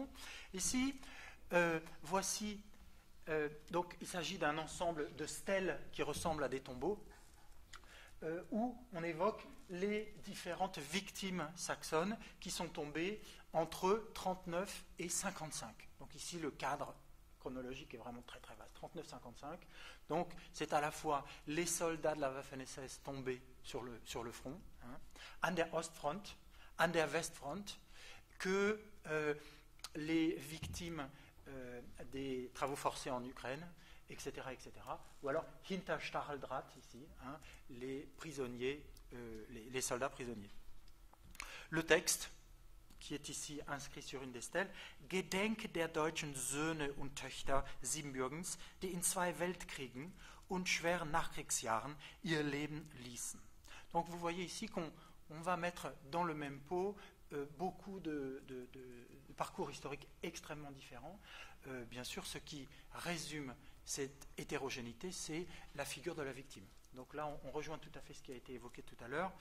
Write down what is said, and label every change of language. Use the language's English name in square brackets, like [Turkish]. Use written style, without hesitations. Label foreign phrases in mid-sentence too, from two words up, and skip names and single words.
[French] Ici, voici donc il s'agit d'un ensemble de stèles qui ressemblent à des tombeaux, où on évoque les différentes victimes saxonnes qui sont tombées entre 39 et 55. Donc ici le cadre chronologique est vraiment très très vaste, 39-55. Donc c'est à la fois les soldats de la Waffen-SS tombés sur le front, hein, [German] an der Ostfront, an der Westfront, [French] que les victimes des travaux forcés en Ukraine, etc., etc. Ou alors [German] hinter Stacheldraht [French] ici, hein, les prisonniers, les soldats prisonniers. Le texte, qui est ici inscrit sur une des stèles, [German] Gedenke der deutschen Söhne und Töchter Siebenbürgens, die in 2 Weltkriegen und schweren Nachkriegsjahren ihr Leben ließen. [French] Donc vous voyez ici qu'on va mettre dans le même pot beaucoup de parcours historiques extrêmement différents. Bien sûr, ce qui résume cette hétérogénéité, c'est la figure de la victime. Donc là, on rejoint tout à fait ce qui a été évoqué tout à l'heure.